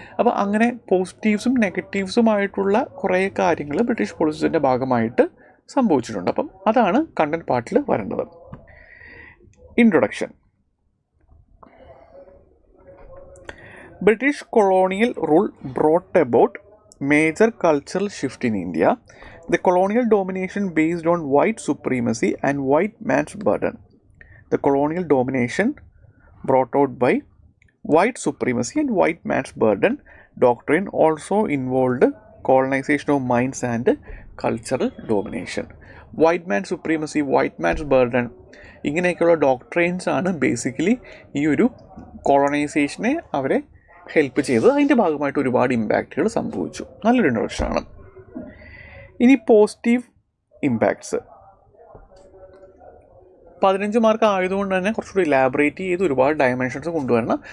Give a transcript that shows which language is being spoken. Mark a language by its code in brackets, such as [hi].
[ml] അപ്പോൾ അങ്ങനെ പോസിറ്റീവ്സും നെഗറ്റീവ്സുമായിട്ടുള്ള കുറേ കാര്യങ്ങൾ ബ്രിട്ടീഷ് പോളിസീസിൻ്റെ ഭാഗമായിട്ട് സംഭവിച്ചിട്ടുണ്ട്. അപ്പം അതാണ് കണ്ടന്റ് പാർട്ടിൽ വരേണ്ടത്. Introduction. [en] British colonial rule brought about major cultural shift in India. The colonial domination based on white supremacy and white man's burden. The colonial domination brought out by white supremacy and white man's burden doctrine also involved colonization of minds and cultural domination. White man's supremacy, white man's burden, [ml] ഇങ്ങനെയൊക്കെയുള്ള ഡോക്ട്രെയിൻസ് ആണ് basically ഈ ഒരു കോളനൈസേഷനെ അവരെ help ചെയ്തത്. അതിൻ്റെ ഭാഗമായിട്ട് ഒരുപാട് ഇമ്പാക്റ്റുകൾ സംഭവിച്ചു. നല്ലൊരു ഇൻട്രൊഡക്ഷനാണ്. ഇനി പോസിറ്റീവ് ഇമ്പാക്ട്സ് 15 മാർക്ക് ആയതുകൊണ്ട് തന്നെ കുറച്ചുകൂടി ഇലാബറേറ്റ് ചെയ്ത് ഒരുപാട് ഡയമെൻഷൻസ് കൊണ്ടുവരണം.